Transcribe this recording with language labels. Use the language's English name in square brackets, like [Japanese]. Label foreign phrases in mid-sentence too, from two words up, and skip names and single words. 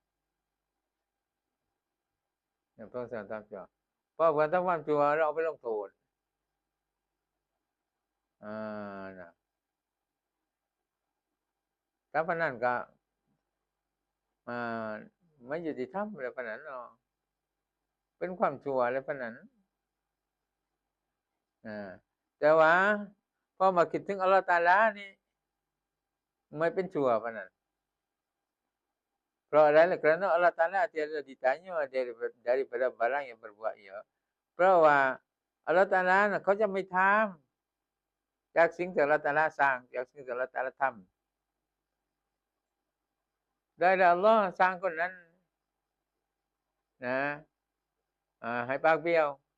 [Thai] เนี่ยเพิ่นสิทำชั่วเพราะเพิ่นทําความชั่วเราเอาไปลงโทษถ้าปานนั้นก็ไม่ยุติธรรมแล้วปานนั้นเนาะเป็นความชั่วแล้วปานนั้น แต่ว่าพอมาคิดถึงอัลเลาะห์ตะอาลานี่ไม่เป็นชั่วปานนั้นเพราะอะไรล่ะ [Malay] kerana Allah Taala tiada ditanya daripada barang yang berbuat ia [Thai] เพราะว่าอัลเลาะห์ตะอาลาน่ะเขาจะไม่ทำจากสิ่งที่อัลเลาะห์ตะอาลาสร้างจากสิ่งที่อัลเลาะห์ตะอาลาทำได้แล้วอัลเลาะห์สร้างคนนั้นนะให้ปากเบี้ยว